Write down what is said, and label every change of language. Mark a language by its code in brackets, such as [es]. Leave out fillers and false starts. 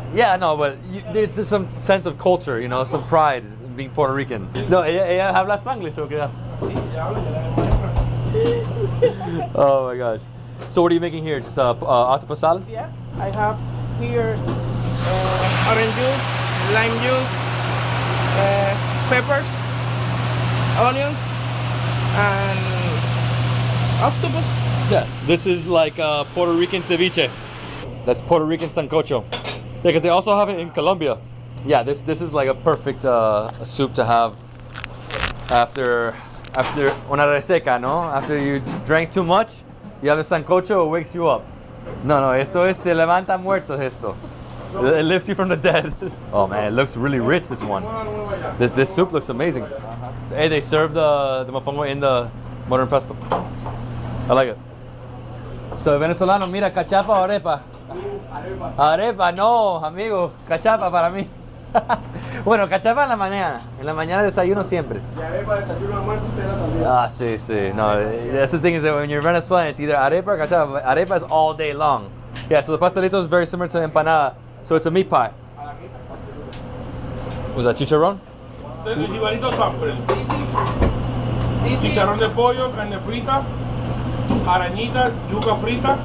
[en] Yeah, no, but there's some sense of culture, you know, some pride in being Puerto Rican. [es] No, ella habla Spanglish, ¿o qué? [en] Oh my gosh. So what are you making here? Just octopus salad? Yes, I have here orange juice, lime juice, peppers, onions, and octopus. Yeah, this is like Puerto Rican ceviche. That's Puerto Rican sancocho. Yeah, because they also have it in Colombia. Yeah, this is like a perfect soup to have after [es] una reseca, no? [en] After you drank too much, you have a sancocho, it wakes you up. [es] No, esto es se levanta muertos esto. [en] It lifts you from the dead. Oh man, it looks really rich, this one. This soup looks amazing. Hey, they serve the mofongo in the modern pesto. I like it. [es] So, venezolano, mira, cachapa o arepa. Arepa, no, amigo, cachapa para mí. Bueno, cachapa en la mañana. En la mañana desayuno siempre. Y arepa, desayuno, almuerzo, cena también. Ah, sí. [en] No, that's the thing is that when you're Venezuelan, it's either arepa or cachapa. Arepa is all day long. Yeah, so the pastelito is very similar to the empanada. So it's a meat pie. Was that chicharrón? [es] El jibarito sample. Chicharrón de pollo, carne frita, arañita, yuca frita.